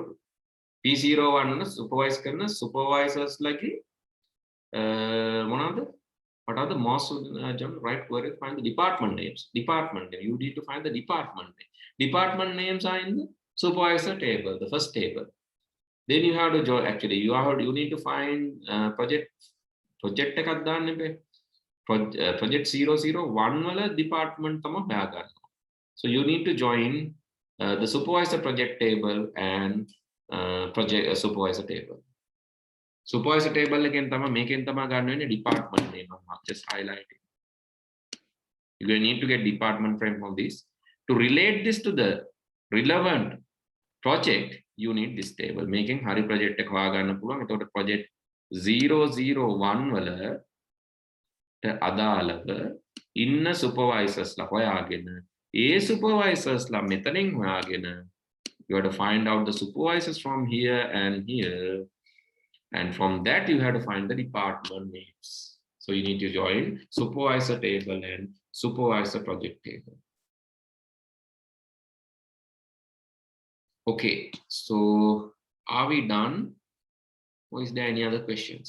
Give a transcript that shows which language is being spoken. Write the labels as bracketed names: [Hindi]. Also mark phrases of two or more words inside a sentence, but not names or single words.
[English] P01 supervise karna supervisors like what are the most right query to find the department names? Department name. You need to find the department name. Department names are in the supervisor table, the first table. Then you have to join. Actually, you need to find [Sinhala] project එකක් දාන්න බෑ. Project 001 වල department තමයි හොයාගන්න. [English] So you need to join the supervisor project table and project supervisor table. Supervisor table again [Sinhala] මේකෙන් තමයි ගන්න වෙන්නේ [English] department name. I'm just highlighting. You need to get department frame from this. To relate this to the relevant project, you need this table. Making [Sinhala] හරි project එක හොයාගන්න පුළුවන්. එතකොට project 001 වලට අදාළව ඉන්න supervisors ලා හොයාගෙන ඒ supervisors ලා මෙතනින් හොයාගෙන [English] you have to find out the supervisors from here and here, and from that you have to find the department names. So you need to join supervisor table and supervisor project table. Okay, so are we done, or is there any other questions?